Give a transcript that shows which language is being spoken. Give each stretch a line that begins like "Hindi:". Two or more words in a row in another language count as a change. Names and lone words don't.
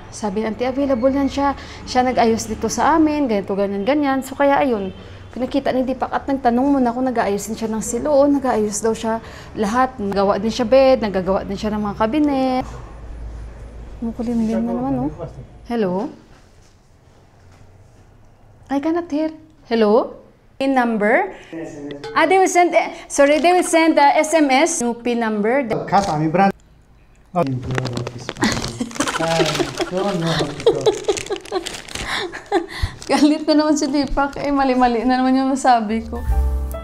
Filipino: Sabi ni auntie, available yan siya. Siya nag-ayos dito sa amin, ganito, ganyan, ganyan. So, kaya ayun. Nakita ni Deepak at nagtanong muna kung nag-aayos din siya ng silo, nag-aayos daw siya lahat. Nagawa din siya bed, nagagawa din siya ng mga kabinet. Mukulimlim na naman,
English: oh. Hello? I cannot hear. Hello? PIN number? They will send, they will send the SMS. New PIN number.
Nepali: खास हामी ब्रान्च
Filipino: Galit na naman si Deepak. Mali-mali na naman yung nasabi ko.